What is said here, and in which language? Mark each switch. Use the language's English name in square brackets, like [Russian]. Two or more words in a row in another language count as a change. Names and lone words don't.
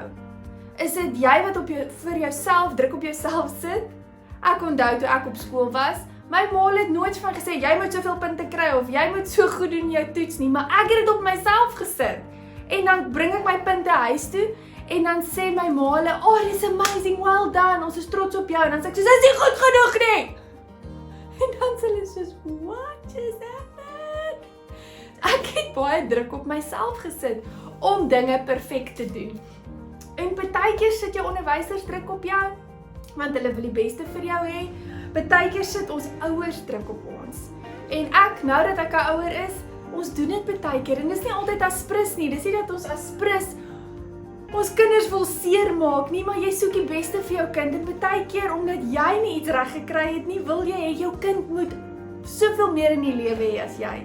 [Afrikaans] Is dit jy wat vir jouself druk op jouself sit? Ek onthou toe ek op skool was, My ma het nooit van gesê, jy moet soveel punte kry, of jy moet so goed doen in jou toets nie, maar ek het dit op myself gesit. En dan bring ek my punte huis toe, en dan sê my ma hulle, [English] oh, this is amazing, well done, [Afrikaans] ons is trots op jou, en dan sê ek soos, is nie goed genoeg nie! En dan sê hulle soos, [English] what just happened? [Afrikaans] Ek het baie druk op myself gesit, om dinge perfek te doen. En partykeer sit jou onderwysers druk op jou, want hulle wil die beste vir jou hê. Partykeer sit ons ouers druk op ons. En ek, nou dat ek 'n ouer is, ons doen dit partykeer, en dis nie altyd as prins nie, dis nie dat ons as prins ons kinders wil seermaak nie, maar jy soek die beste vir jou kind, en partykeer, omdat jy nie iets reg gekry het nie, wil jy hê jou kind moet soveel meer in die lewe hê as jy.